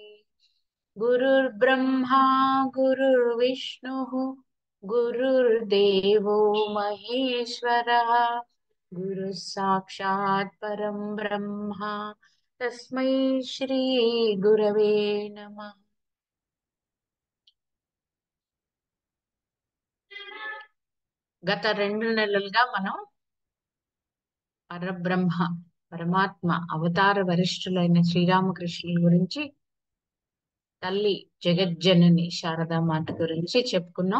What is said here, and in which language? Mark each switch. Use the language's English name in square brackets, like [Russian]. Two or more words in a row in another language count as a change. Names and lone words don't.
[Sanskrit] गुरुर्ब्रह्मा गुरुर्विष्णुः गुरुर्देवो महेश्वरः गुरुः साक्षात् परं ब्रह्म तस्मै श्री गुरवे नमः। [Telugu] గత 2 నెలలుగా మనం పరబ్రహ్మ పరమాత్మ అవతార వరిష్ఠులైన శ్రీరామకృష్ణుల గురించి, తల్లి జగజ్జనని శారదామాత గురించి చెప్పుకున్నాం.